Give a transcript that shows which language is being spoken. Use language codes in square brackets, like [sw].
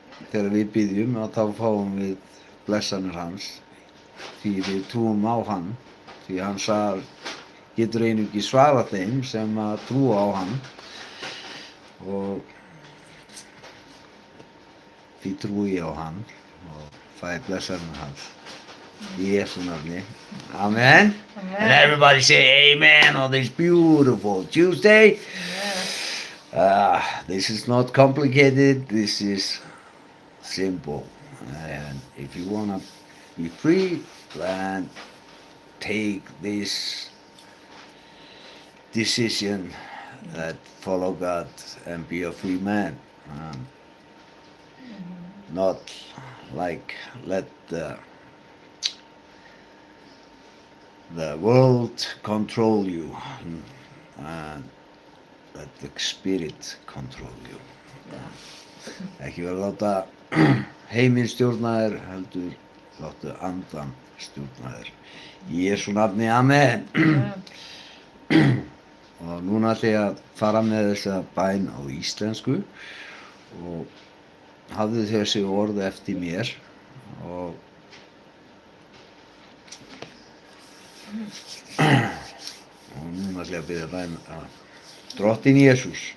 [is] þegar við biðjum að þá fáum við blessanir hans, því við trúum á hann, því hann getur einungis svarað þeim sem að trúa á hann, og því trúi ég á hann og fæ blessanir hans í Jesú nafni. Amen. Amen. [en] And everybody say amen on this beautiful Tuesday. This is not complicated, this is simple. And if you want to be free, then take this decision that follow God and be a free man. Not like let the world control you, and let the spirit control you. [is] Ekki vera að láta heiminn stjórna þér, heldur láttu andan stjórna þér. Í Jesú nafni, amen. Og núna ætla ég að fara með þessa bæn á íslensku og hafðu þessi orð eftir mér, og núna ætla ég að biðja bæn að Drottinn Jesús,